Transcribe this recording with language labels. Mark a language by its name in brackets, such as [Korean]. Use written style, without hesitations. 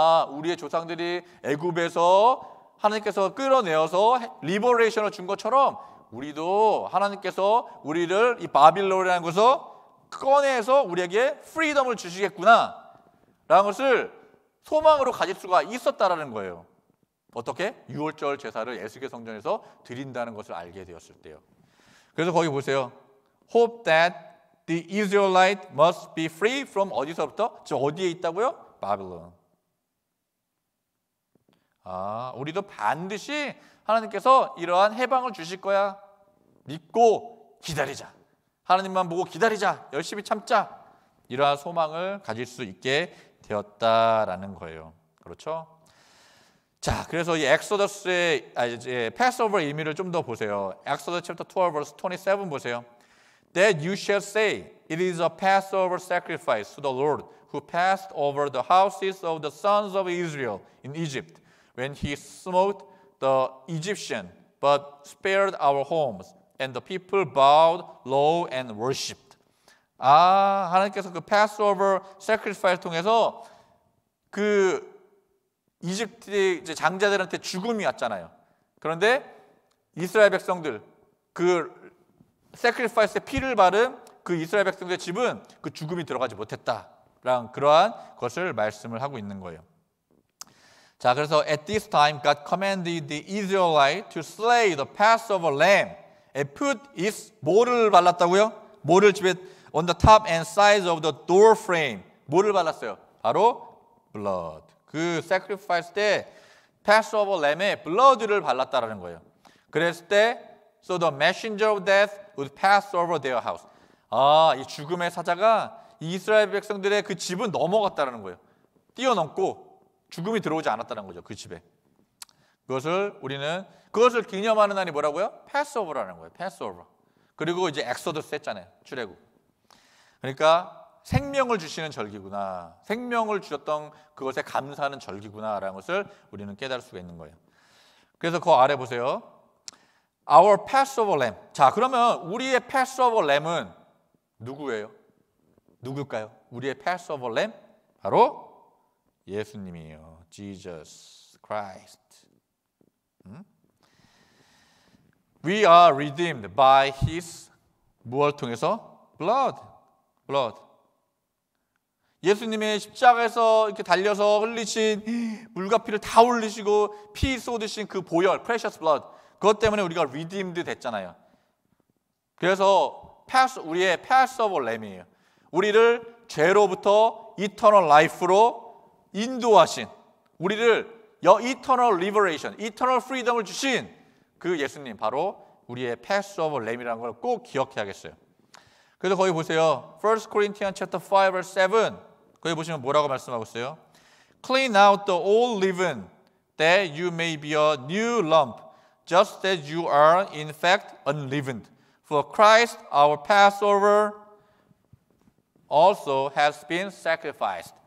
[Korean] 우리의 조상들이 애굽에서 하나님께서 끌어내어서 리버레이션을 준 것처럼 우리도 하나님께서 우리를 이 바빌론이라는 것을 꺼내서 우리에게 프리덤을 주시겠구나 라는 것을 소망으로 가질 수가 있었다라는 거예요. 어떻게? 유월절 제사를 에스겔 성전에서 드린다는 것을 알게 되었을 때요. 그래서 거기 보세요. [English] Hope that The Israelite must be free from [Korean] 어디서부터? 저 어디에 있다고요? 바빌론. 우리도 반드시 하나님께서 이러한 해방을 주실 거야. 믿고 기다리자. 하나님만 보고 기다리자. 열심히 참자. 이러한 소망을 가질 수 있게 되었다라는 거예요. 그렇죠? 자, 그래서 이 엑소더스의 이제 패스오버 의미를 좀 더 보세요. 엑소더 챕터 12 verse 27 보세요. [English] That you shall say, it is a Passover sacrifice to the Lord who passed over the houses of the sons of Israel in Egypt when he smote the Egyptian, but spared our homes. And the people bowed low and worshipped. [Korean] 하나님께서 그 Passover sacrifice 통해서 그 이집트 이제 장자들한테 죽음이 왔잖아요. 그런데 이스라엘 백성들 그 sacrifice의 피를 바른 그 이스라엘 백성들의 집은 그 죽음이 들어가지 못했다라는 그러한 것을 말씀을 하고 있는 거예요. 자, 그래서 [English] at this time God commanded the Israelites to slay the Passover lamb and put its [Korean] 뭐를 발랐다고요? 뭐를 집에 [English] on the top and sides of the door frame. [Korean] 뭐를 발랐어요? 바로 blood. 그 sacrifice 때 Passover lamb의 blood를 발랐다라는 거예요. 그랬을 때 [English] so the messenger of death would pass over their house. [Korean] 이 죽음의 사자가 이스라엘 백성들의 그 집은 넘어갔다라는 거예요. 뛰어넘고 죽음이 들어오지 않았다는 거죠. 그 집에. 그것을 기념하는 날이 뭐라고요? 패스오버라는 거예요. 패스오버. 그리고 이제 엑소더스 했잖아요. 출애굽. 그러니까 생명을 주시는 절기구나. 생명을 주셨던 그것에 감사하는 절기구나라는 것을 우리는 깨달을 수가 있는 거예요. 그래서 그 아래 보세요. Our Passover Lamb. 자, 그러면 우리의 Passover Lamb은 누구예요? 누굴까요? 우리의 Passover Lamb? 바로 예수님이에요. Jesus Christ. [English] We are redeemed by His [Korean] 무엇을 통해서? [English] Blood. [Korean] 예수님의 십자가에서 이렇게 달려서 흘리신 물과 피를 다 흘리시고 피 쏟으신 그 보혈, [English] precious blood. [Korean] 그것 때문에 우리가 redeemed 됐잖아요. 그래서 우리의 Passover Lamb이에요. 우리를 죄로부터 eternal life로 인도하신, 우리를 [English] eternal liberation, eternal freedom [Korean] 을 주신 그 예수님, 바로 우리의 Passover Lamb이라는 걸 꼭 기억해야겠어요. 그래서 거기 보세요. 1 Corinthians chapter 5 verse 7. 거기 보시면 뭐라고 말씀하고 있어요? [English] Clean out the old leaven, that you may be a new lump, just as you are in fact unleavened. For Christ, our Passover, also has been sacrificed.